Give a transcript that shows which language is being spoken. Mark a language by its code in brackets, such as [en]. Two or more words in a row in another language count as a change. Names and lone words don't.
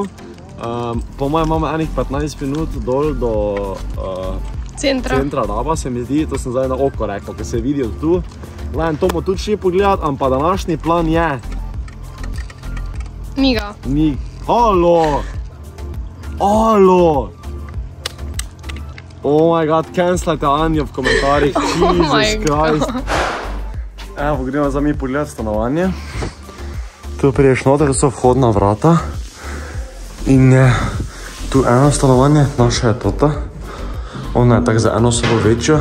[sl] Po mojem imamo enih 15 minut dol do centra Raba, se mi zdi. To sem zdaj na oko rekel, ker se vidi od tu. Gledam, to bomo tudi šli pogledati, ampak današnji plan je... Miga. Halo! Halo! [en] Oh my god, [sl] cancelajte Anjo v komentarjih, [en] Jesus Christ. [sl] Evo, gremo za mi pogledati stanovanje. Tu priješ noter, to so vhodna vrata. In je tu eno stanovanje, naša je tota. Ona je tako za eno sobo večjo.